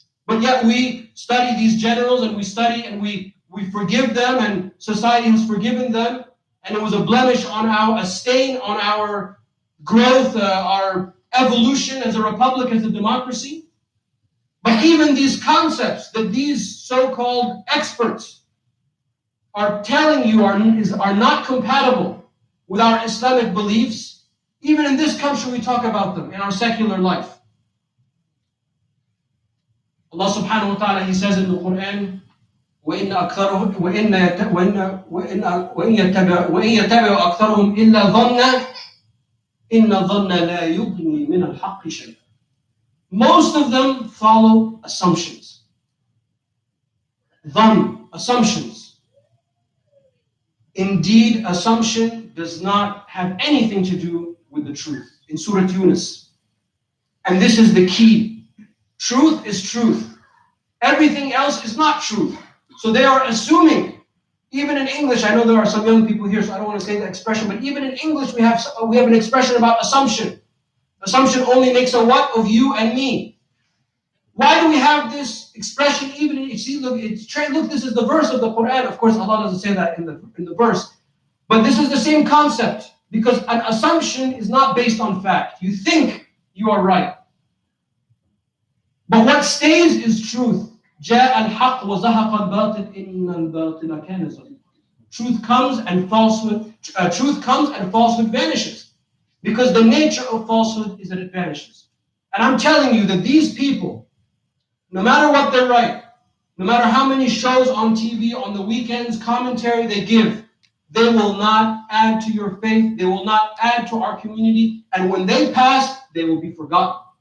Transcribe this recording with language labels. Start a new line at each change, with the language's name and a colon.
English: But yet we study these generals and we study and we forgive them, and society has forgiven them, and it was a blemish on a stain on our growth, our evolution as a republic, as a democracy. But even these concepts that these so-called experts are telling you are not compatible with our Islamic beliefs, even in this country we talk about them in our secular life. Allah subhanahu wa ta'ala, He says in the Quran,
Arabic: وَإِنَّ يَتَّبِعُ أَكْثَرُهُمْ إِلَّا ظَنًّا إِنَّ الظَّنَّ لَا يُغْنِي مِنَ الْحَقِّ شَيْئًا.
English: Most of them follow assumptions. Assumptions. Indeed, assumption does not have anything to do with the truth. In Surah Yunus. And this is the key. Truth is truth. Everything else is not truth. So they are assuming, even in English, I know there are some young people here, so I don't want to say the expression, but even in English we have an expression about assumption. Assumption only makes a what of you and me. Why do we have this expression? Even this is the verse of the Quran. Of course, Allah doesn't say that in the verse, but this is the same concept, because an assumption is not based on fact. You think you are right, but what stays is truth.
Arabic: جاء الحق وزهق الباطل إن الباطل كان زهوقا.
English: Truth comes and falsehood vanishes, because the nature of falsehood is that it vanishes. And I'm telling you that these people, no matter what they write, no matter how many shows on TV on the weekends, commentary they give, they will not add to your faith, they will not add to our community, and when they pass, they will be forgotten.